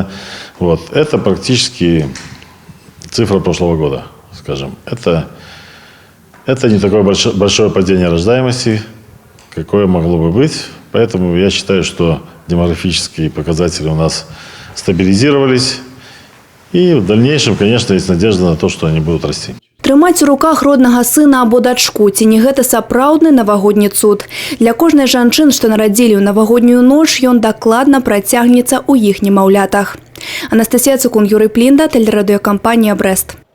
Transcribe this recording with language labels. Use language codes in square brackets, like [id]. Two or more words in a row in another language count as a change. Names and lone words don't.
[ru] Это практически цифра прошлого года, скажем. Это не такое большое падение рождаемости, какое могло бы быть. Поэтому я считаю, что демографические показатели у нас стабилизировались. И в дальнейшем, конечно, есть надежда на то, что они будут расти. [be] Трымаць у руках роднага сына або дачку – ці не гэта сапраўдны навагодні цуд. Для кожнай жанчын, што нарадзілі ў навагоднюю ноч, ён дакладна працягнецца ў іх немаўлятах. Анастасія Цукун, Юрый Плінда, тэлерадыёкампанія «Брэст».